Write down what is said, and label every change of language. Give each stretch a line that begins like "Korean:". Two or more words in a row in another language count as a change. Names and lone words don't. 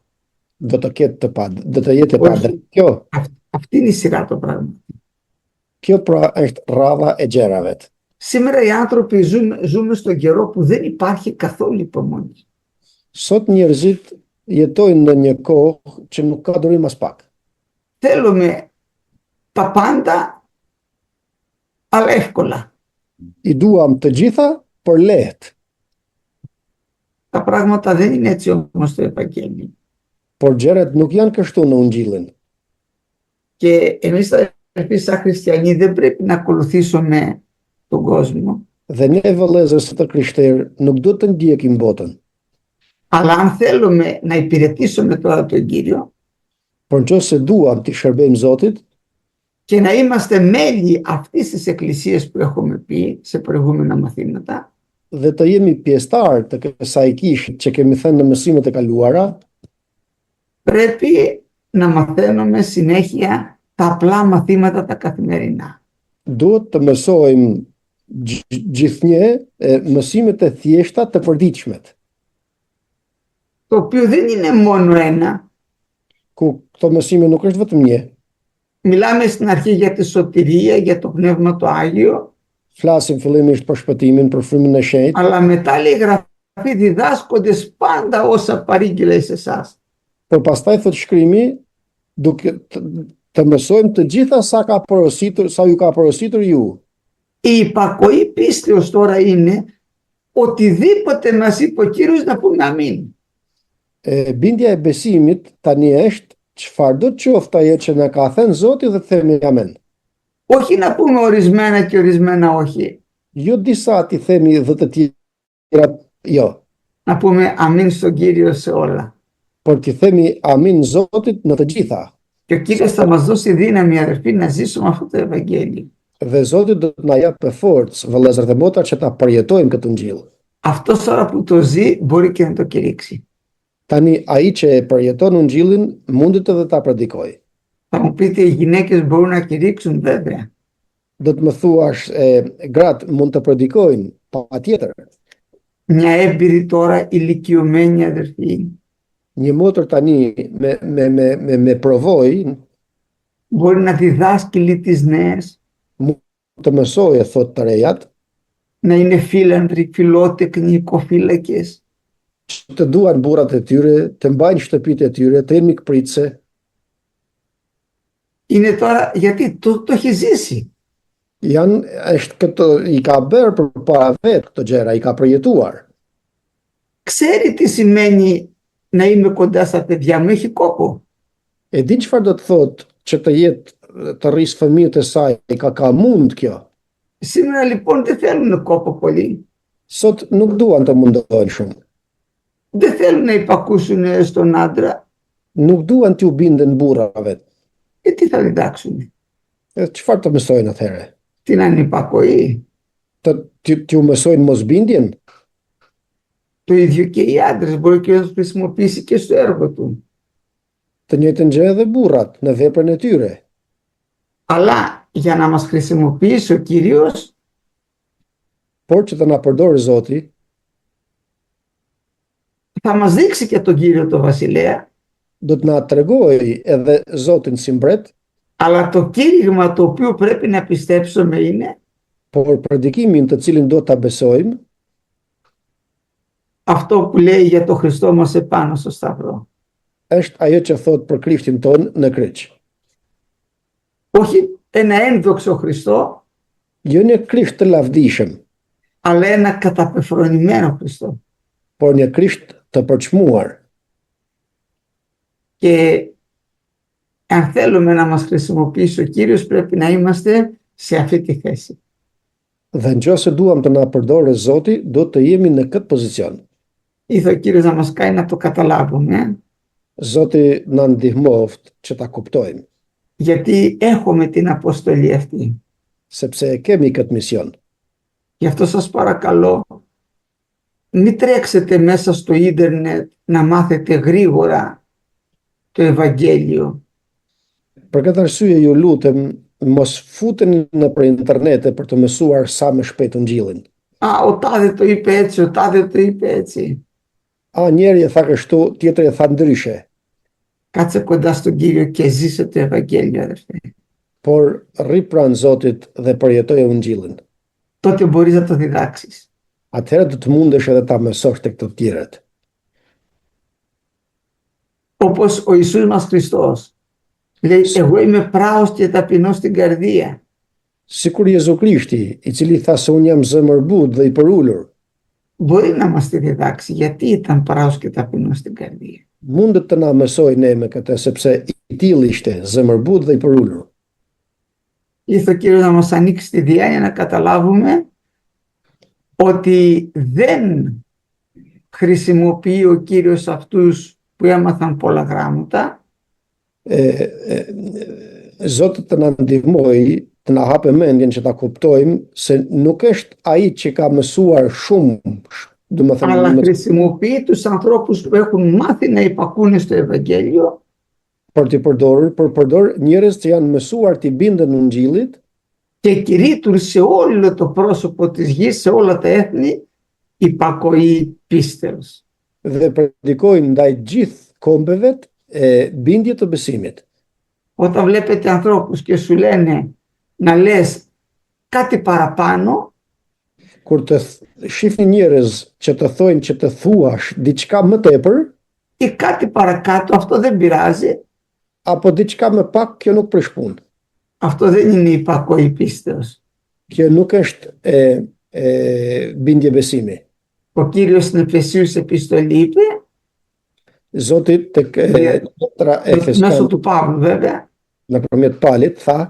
Albanian: Do të jetë e padrejtë.
Greek: Αυτή είναι η σειρά των πραγμάτων.
Albanian: Kjo pra është rradha e gjërave.
Greek: Σήμερα οι άνθρωποι ζούμε στον καιρό που δεν υπάρχει καθόλου υπομονή.
Albanian: Sot njerëzit jetojnë në një kohë që nuk ka durim as pak.
Greek: Θέλουμε τα πάντα, αλλά εύκολα.
Albanian: I duam të gjitha, por lehtë.
Greek: Τα πράγματα δεν είναι έτσι όμως στο Ευαγγέλιο.
Albanian: Por gjërat nuk janë kështu në Ungjillin.
Greek: Και εμείς σαν χριστιανοί δεν πρέπει να ακολουθήσουμε τον κόσμο.
Albanian: Dhe ne vëllezër të krishterë nuk duhet të ndjekim botën.
Greek: Αλλά αν θέλουμε να υπηρετήσουμε τώρα τον Κύριο
Albanian: Por nëse duam të shërbejmë Zotit
Greek: και να είμαστε μέλη αυτής της εκκλησίας που έχουμε πει σε προηγούμενα μαθήματα,
Albanian: dhe të jemi pjesëtar të kësaj kishë që kemi thënë në mësimet e kaluara,
Greek: πρέπει να μαθαίνουμε συνέχεια τα απλά μαθήματα τα καθημερινά.
Albanian: duhet të mësojmë gjithnjë mësimet e thjeshta të përditshmet,
Greek: Το οποίο δεν είναι μόνο ένα.
Albanian: ku këto mësime nuk është vetëm një.
Greek: Μιλάμε στην αρχή για τη σωτηρία, για το Πνεύμα το Άγιο,
Albanian: Flasim fillimisht për shpëtimin, për frymën e shenjtë,
Greek: αλλά μετά λέει η Γραφή διδάσκοντες πάντα όσα παρήγγειλε σε εσάς.
Albanian: por pastaj thot shkrimi, duke të mësojmë të gjitha sa ju ka porositur ju.
Greek: Η υπακοή πίστεως τώρα είναι οτιδήποτε μας είπε ο Κύριος να πούμε αμήν.
Albanian: Bindja e besimit tani është çfarë do të qoftë ajo që na ka thënë Zoti dhe të themi amen.
Greek: Όχι να πούμε ορισμένα και ορισμένα όχι.
Albanian: Jo disa ti themi dhe të tjera jo,
Greek: Να πούμε αμήν στον Κύριο σε όλα.
Albanian: por ti themi amin Zotit në të gjitha.
Greek: Και ο Κύριος θα μας δώσει δύναμη, αδερφοί, να ζήσουμε αυτό το Ευαγγέλιο.
Albanian: Dhe Zoti do të na japë forcë, vëllezër dhe motra, që ta përjetojmë këtë Ungjil.
Greek: Αυτός τώρα που το ζει μπορεί και να το κηρύξει.
Albanian: Tani ai që e përjeton Ungjillin mundet edhe ta predikojë.
Greek: Θα μου πείτε, οι γυναίκες μπορούν να κηρύξουν, βέβαια.
Albanian: Do të më thuash, gratë mund të predikojnë, patjetër.
Greek: Μια έμπειρη τώρα ηλικιωμένη αδερφή
Albanian: Një motër tani me provojë
Greek: μπορεί να διδάσκει τις νέες,
Albanian: të mësojë, thot të rejat,
Greek: να είναι φίλανδροι, φιλότεκνοι, οικοφύλακες.
Albanian: Të duan burrat e tyre, të mbajnë shtëpitë e tyre, të jenë mikpritëse.
Greek: Είναι τώρα γιατί το έχει ζήσει.
Albanian: Është këto, i ka bërë për para vetë këto gjëra, i ka përjetuar.
Greek: Ξέρει τι σημαίνει να είμαι κοντά στα παιδιά μου, έχει κόπο.
Albanian: E din çfarë do të thotë që të jetë të rrisë fëmijët e saj, ka mund kjo.
Greek: Σήμερα λοιπόν δεν θέλουν κόπο πολύ.
Albanian: Sot nuk duan të mundohen shumë.
Greek: Δεν θέλουν να υπακούσουν στον άντρα.
Albanian: Nuk duan t'ju binden burrave.
Greek: Τι θα διδάξουν?
Albanian: Çfarë të mësojnë atëherë?
Greek: Την ανυπακοή.
Albanian: T'ju mësojnë mosbindjen?
Greek: Το ίδιο και οι άντρες, μπορεί και να το χρησιμοποιήσει και στο έργο του.
Albanian: Të njëjtën gjë edhe burrat në veprën e tyre.
Greek: Αλλά για να μας χρησιμοποιήσει ο Κύριος,
Albanian: Por që të na përdorë Zoti,
Greek: θα μας δείξει και τον Κύριο το Βασιλέα,
Albanian: do të na tregojë edhe Zotin si mbret,
Greek: αλλά το κήρυγμα το οποίο πρέπει να πιστέψουμε είναι
Albanian: por predikimin të cilin do ta besojmë,
Greek: αυτό που λέει για το Χριστό μας επάνω στο σταυρό.
Albanian: është ajo që thot për Krishtin ton në kryq.
Greek: Όχι ένα ένδοξο Χριστό,
Albanian: Jo një Krisht të lavdishëm,
Greek: αλλά ένα καταπεφρονημένο Χριστό.
Albanian: por një Krisht të përçmuar.
Greek: Και αν θέλουμε να μας χρησιμοποιήσει ο Κύριος, πρέπει να είμαστε σε αυτή τη θέση.
Albanian: Dhe nëse duam të na përdorë Zoti, do të jemi në këtë pozicion.
Greek: Ήθελε ο Κύριος να μας κάνει να το καταλάβουμε,
Albanian: Zoti na ndihmoft që ta kuptojmë,
Greek: γιατί έχουμε την αποστολή αυτή.
Albanian: sepse kemi këtë mision.
Greek: Γι' αυτό σας παρακαλώ, μην τρέξετε μέσα στο ίντερνετ να μάθετε γρήγορα το Ευαγγέλιο.
Albanian: Për këtë arsye ju lutem, mos futeni nëpër internete për të mësuar sa më shpejt Ungjillin.
Greek: Α, ο τάδε το είπε έτσι, ο τάδε το είπε έτσι.
Albanian: Njeri e tha kështu, tjetri e tha ndryshe.
Greek: Κάτσε κοντά στον Κύριο και ζήσε το Ευαγγέλιο, αδερφέ.
Albanian: Por rri pranë Zotit dhe përjetoje Ungjillin.
Greek: Το τότε μπορείς να το διδάξεις.
Albanian: atëherë do të mundesh edhe ta mësosh tek të tjerët.
Greek: Όπως ο Ιησούς μας Χριστός λέει, εγώ είμαι πράος και ταπεινός στην καρδία.
Albanian: Sikur Jezu Krishti, i cili tha se unë jam zemërbut dhe i përulur,
Greek: Μπορεί να μας τη διδάξει γιατί ήταν πράος και ταπεινός στην καρδία.
Albanian: mundet të na mësoj ne me këtë, sepse i tillë ishte zemërbut dhe i përulur.
Greek: Ήρθε ο Κύριος να μας ανοίξει τη διάνοια να καταλάβουμε ότι δεν χρησιμοποιεί ο Κύριος αυτούς που έμαθαν πολλά γράμματα,
Albanian: Zoti të na ndihmoj, të na hapë mendjen që ta kuptojmë se nuk është ai që ka mësuar shumë,
Greek: αλλά χρησιμοποιεί τους ανθρώπους που έχουν μάθει να υπακούνε στο Ευαγγέλιο
Albanian: për t'i përdorur, përdor njerëz që janë mësuar t'i binden Ungjillit
Greek: και κηρύττουν σε όλο το πρόσωπο της γης, σε όλα τα έθνη, υπακοή πίστεως.
Albanian: dhe predikojnë ndaj gjithë kombeve bindje të besimit.
Greek: Όταν βλέπετε ανθρώπους και σου λένε να λες κάτι παραπάνω,
Albanian: Kur të shihni njerëz që të thojnë që të thuash diçka më tepër,
Greek: ή κάτι παρακάτω, αυτό δεν πειράζει,
Albanian: apo diçka më pak, kjo nuk prish punë.
Greek: αυτό δεν είναι υπακοή πίστεως.
Albanian: Kjo nuk është bindje besimi.
Greek: Ο Κύριος στην Εφεσίους επιστολή είπε,
Albanian: Zoti tek letra
Greek: μέσω
Albanian: Efeson
Greek: του Παύλου βέβαια,
Albanian: nëpërmjet Palit tha,